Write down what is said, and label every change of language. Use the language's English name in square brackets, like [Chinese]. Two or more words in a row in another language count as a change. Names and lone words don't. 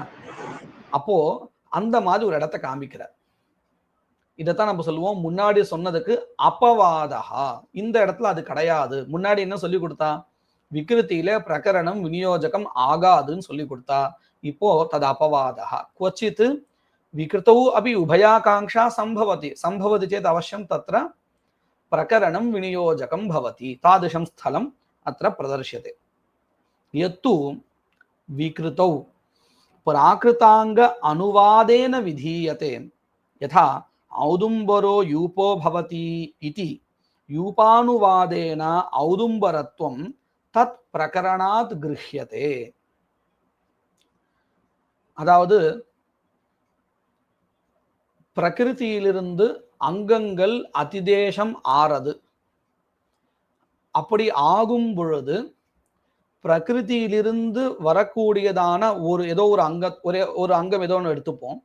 [Tamil] அப்போ அந்த மாதிரி ஒரு இடத்தை காமிக்கிறார். இதைத்தான் நம்ம சொல்லுவோம் முன்னாடி சொன்னதுக்கு அபவாதா. இந்த இடத்துல அது கிடையாது. முன்னாடி என்ன சொல்லி கொடுத்தா? விகிருத்தியில பிரகரணம் விநியோஜகம் ஆகாதுன்னு சொல்லி கொடுத்தா. இப்போ தது அபவாதா. [Sanskrit] क्वचित् विकृतौ अपि उभयाकांक्षा संभवति चेत् अवश्यं तत्र प्रकरणं विनियोजकं भवति. तादृशं स्थलम् अत्र प्रदर्श्यते. यत्तु विकृतौ प्राकृतांग अनुवादेन विधीयते यथा औदुम्बरो यूपो भवति इति यूपानुवादेन औदुम्बरत्वं तत् प्रकरणात् गृह्यते. [Tamil] அதாவது பிரகிருதியிலிருந்து அங்கங்கள் அதிதேசம் ஆறது. அப்படி ஆகும் பொழுது பிரகிருதியிலிருந்து வரக்கூடியதான ஏதோ ஒரு அங்கம் ஏதோ ஒன்று எடுத்துப்போம்.